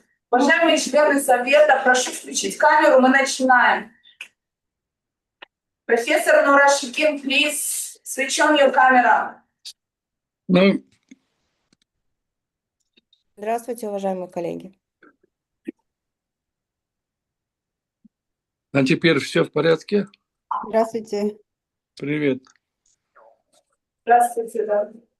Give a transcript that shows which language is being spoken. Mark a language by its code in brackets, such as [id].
[ru] Уважаемые члены совета, прошу включить камеру, мы начинаем. [en] Профессор Нурашикин, please switch on your camera. [ru] Здравствуйте, уважаемые коллеги. А теперь все в порядке? Здравствуйте. Привет. Здравствуйте, да.